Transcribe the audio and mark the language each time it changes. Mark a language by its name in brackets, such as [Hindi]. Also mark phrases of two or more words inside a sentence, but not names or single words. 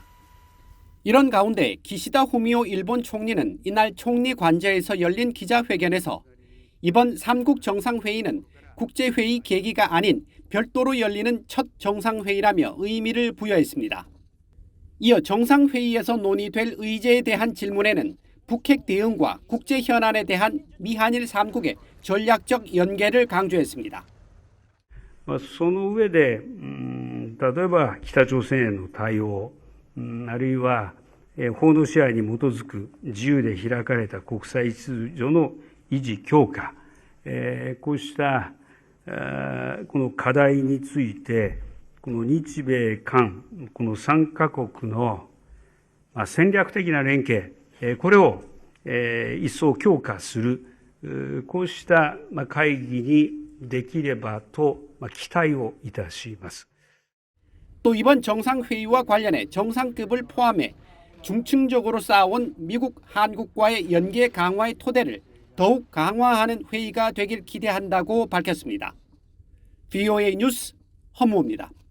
[Korean] 이런 가운데 기시다 후미오 일본 총리는 이날 총리 관저에서 열린 기자회견에서 이번 3국 정상회의는 국제회의 계기가 아닌 별도로 열리는 첫 정상회의라며 의미를 부여했습니다. 이어 정상회의에서 논의될 의제에 대한 질문에는 북핵 대응과 국제 현안에 대한 미한일 3국의 전략적 연계를 강조했습니다. [Japanese] その上で、例えば北朝鮮への対応、あるいは法の支配に基づく自由で開かれた国際秩序の維持強化、こうしたこの課題について、この日米韓、この3カ国の戦略的な連携、これを一層強化する、こうした会議にできればと期待をいたします。 [Korean] 또 이번 정상회의와 관련해 정상급을 포함해 중층적으로 쌓아온 미국, 한국과의 연계 강화의 토대를 더욱 강화하는 회의가 되길 기대한다고 밝혔습니다. VOA 뉴스 허무호입니다.